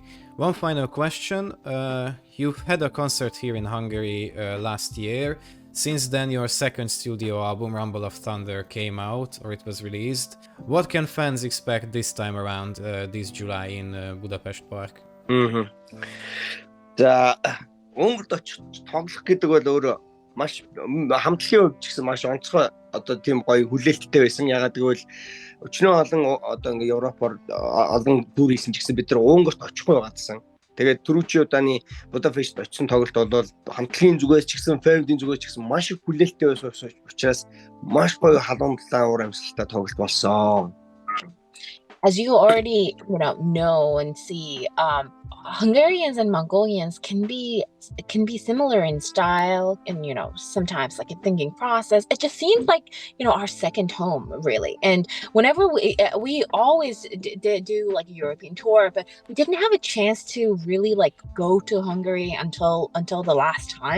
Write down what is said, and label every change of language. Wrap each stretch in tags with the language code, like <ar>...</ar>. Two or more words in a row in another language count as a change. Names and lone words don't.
<en>One final question. You've had a concert here in Hungary last year. Since then, your second studio album, Rumble of Thunder, came out, or it was released. What can fans expect this time around, this July in Budapest Park?</en> <mn>За, Монголд очих тоглох гэдэг бол өөрөө маш хамтлагийн хувьд ч гэсэн маш онцгой одоо тийм гоё хүлээлттэй байсан. Ягаад гэвэл өчнөө олон одоо ингээ Европоор олон төр хийсэн ч гэсэн бид нар Унгарт очихгүй байгаадсан. Тэгээд түрүүчийн удааны Budapest очсон тоглолт бол хамтлагийн зүгээс ч гэсэн фэндийн зүгээс ч гэсэн маш их хүлээлттэй байсан учраас маш гоё халамтлаа уур амьсгалтай тоглолт болсон.</mn> <en>As you already know and see, Hungarians and Mongolians can be similar in style and sometimes like a thinking process. It just seems like our second home really. And whenever we always did do like a European tour, but we didn't have a chance to really like go to Hungary until the last time.</en>